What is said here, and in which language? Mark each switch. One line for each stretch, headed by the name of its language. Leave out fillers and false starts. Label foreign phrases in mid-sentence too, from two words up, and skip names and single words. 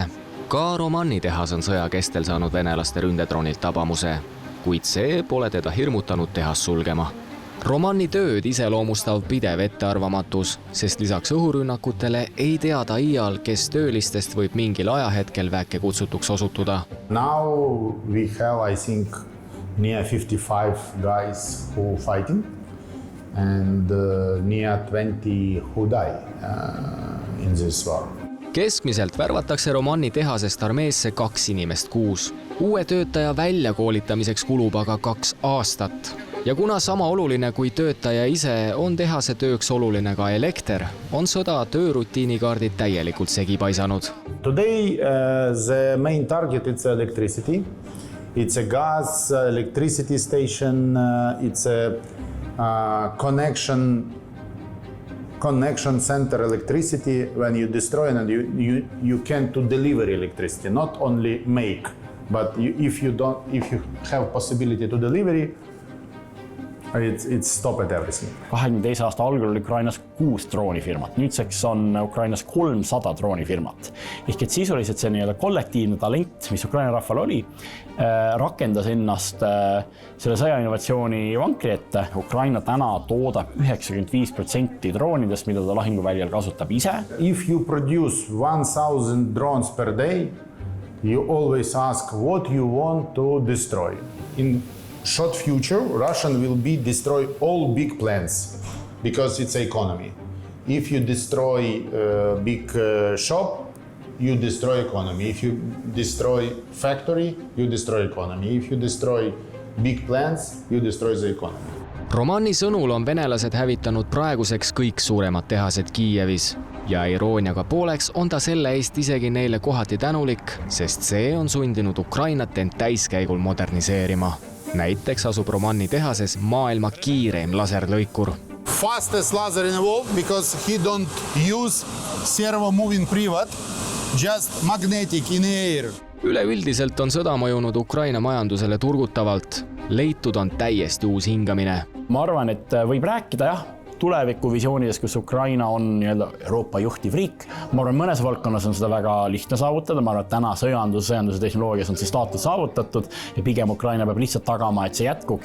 Estonian: Ka Romani tehas on sõja kestel saanud venelaste ründedronilt tabamuse, kuid see pole teda hirmutanud tehas sulgema. Romani tööd iseloomustav pidev ettearvamatus, sest lisaks õhurünnakutele ei tea ta iial, kes töölistest võib mingil ajahetkel väike kutsutuks osutuda.
English: Now we have, I think, near 55 guys who fighting and near 20 who die in this war.
Estonian: Keskmiselt värvatakse Romani tehasest armeesse 2 inimest kuus. Uue töötaja väljakoolitamiseks kulub aga 2 aastat. Ja kuna sama oluline kui töötaja ise on tehase tööks oluline ka elekter, on sõda töörutiinikaardid täielikult segi paisanud.
English: Today the main target is electricity. It's a gas electricity station. It's a connection center electricity. When you destroy and you can to deliver electricity, not only make, but if you have possibility to delivery, it's stopped everything.
Estonian: 22 aasta algul oli Ukrainas 6 droonifirmat, nüüdseks on Ukrainas 300 droonifirmat. Ehk et sisuliselt see nii-öelda kollektiivne talent, mis Ukraina rahval oli, rakendas ennast selle sõja innovatsiooni vankri ette. Ukraina täna toodab 95% droonidest, mida ta lahinguväljal kasutab ise.
English: If you produce 1000 drones per day, you always ask what you want to destroy. In short future, Russian will be destroy all big plants because it's economy. If you destroy big shop, you destroy economy. If you destroy factory, you destroy economy. If you destroy big plants, you destroy the economy.
Estonian: Romani sõnul on venelased hävitanud praeguseks kõik suuremad tehased Kiievis ja irooniaga pooleks on ta selle eest isegi neile kohati tänulik, sest see on sundinud Ukrainat end täiskäigul moderniseerima. Näiteks asub Romani tehases maailma kiireim laserlõikur.
English: Fastest laser in the world because he don't use servo moving privat, just magnetic in the air.
Estonian: Üleüldiselt on sõda mõjunud Ukraina majandusele turgutavalt. Leitud on täiesti uus hingamine. Ma arvan, et võib rääkida tulevikuvisioonides, kus Ukraina on Euroopa juhtiv riik. Ma arvan, mõnes valdkonnas on seda väga lihtne saavutada. Ma arvan, et täna sõjanduse tehnoloogias on see staatus saavutatud ja pigem Ukraina peab lihtsalt tagama, et see jätkuks.